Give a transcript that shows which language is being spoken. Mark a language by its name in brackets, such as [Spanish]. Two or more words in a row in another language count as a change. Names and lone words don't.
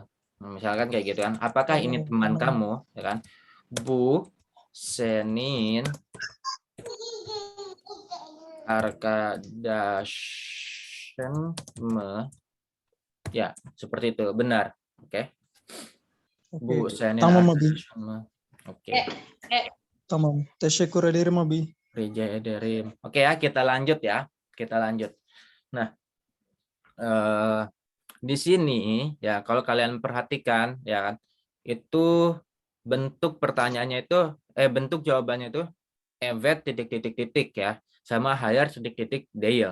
[Indonesian] Misalkan kayak gitu kan. Apakah ini teman kamu? Ya kan? [Turkish] Bu Senin Arkadaşın mı? [Indonesian] Ya, seperti itu. Benar. Oke. [Turkish] Bu Senin Tamam Abi. Arkadaşın mı? Oke. Tamam. Teşekkür ederim Abi. Rica ederim. [Indonesian] Oke ya, kita lanjut ya. Kita lanjut. Nah, di sini ya kalau kalian perhatikan ya kan, itu bentuk pertanyaannya itu bentuk jawabannya itu evet titik ya, sama hire titik Dale.